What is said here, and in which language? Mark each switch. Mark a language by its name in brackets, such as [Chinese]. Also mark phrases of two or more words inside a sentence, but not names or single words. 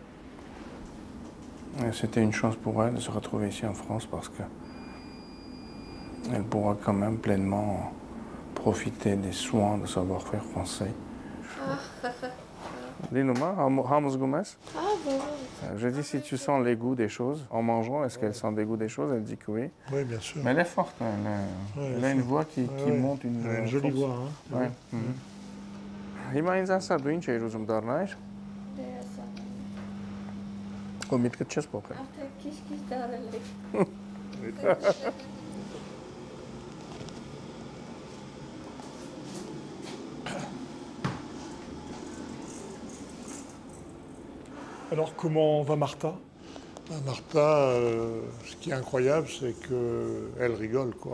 [French] C'était une chance pour elle de se retrouver ici en France parce qu'elle pourra quand même pleinement profiter des soins de savoir-faire français. Dis-nous-moi, je dis si tu sens les goûts des choses en mangeant, est-ce qu'elle sent des goûts des choses? Elle dit que oui. Oui, bien sûr. Mais elle est forte, elle a une voix qui monte une jolie voix. Hein? Ouais. [Armenian] Հիմա ինձ ասա, դու ինչ էիր ուզում դառնալ? Ու միտքդ չես փոխել։ Արդեն քիչ-քիչ դարել եք։ [French] Alors comment va Martha? Martha, ce qui est incroyable, c'est qu'elle rigole, quoi.